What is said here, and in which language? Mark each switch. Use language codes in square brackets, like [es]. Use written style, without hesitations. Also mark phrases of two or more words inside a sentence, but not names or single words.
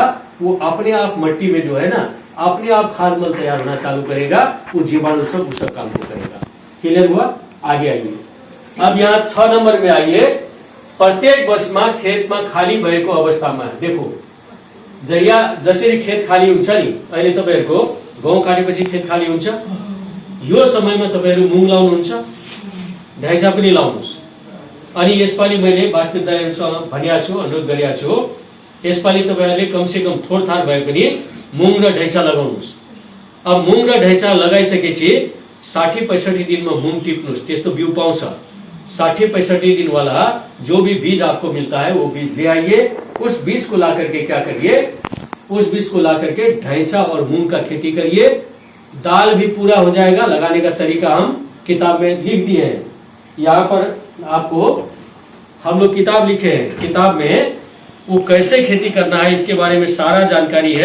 [hi] वो अपने आप मिट्टी में जो है ना, अपने आप खाद मल तैयार होना चालू करेगा, वो जीवाणु सब उस सब काम को करेगा। क्लियर हुआ? आगे आइए। अब यहाँ 6 नंबर में आइए, [ne] प्रत्येक वर्ष में खेत में खाली भएको अवस्था में देखो, जया जसरी खेत खाली हुन्छ नि, अहिले तपाईहरुको गहुँ काटेपछि खेत खाली हुन्छ, यो समयमा तपाईहरु मूंग लाउनुहुन्छ, ढैचा पनि लाउनुस्। अनि यसपालि मैले वास्तविक दाइहरुसँग भनिया छु, अनुरोध गरिया छु, यसपालि तपाईहरुले [hi] कम से कम [ne] थोरथार भए पनि मूंग र ढैचा लगाउनुस्। अब मूंग र ढैचा लगाइसकेपछि 60-65 दिनमा मूंग टिप्नुस्, त्यस्तो बिउ पाउँछ। [hi] 60-65 दिन वाला जो भी बीज आपको मिलता है वो बीज ले आइए, उस बीज को ला करके क्या करिए, उस बीज को ला करके ढैंचा और मूंग का खेती करिए। दाल भी पूरा हो जाएगा। लगाने का तरीका हम किताब में लिख दिए हैं। यहाँ पर आपको हम लोग किताब लिखे हैं, किताब में वो कैसे खेती करना है इसके बारे में सारा जानकारी है।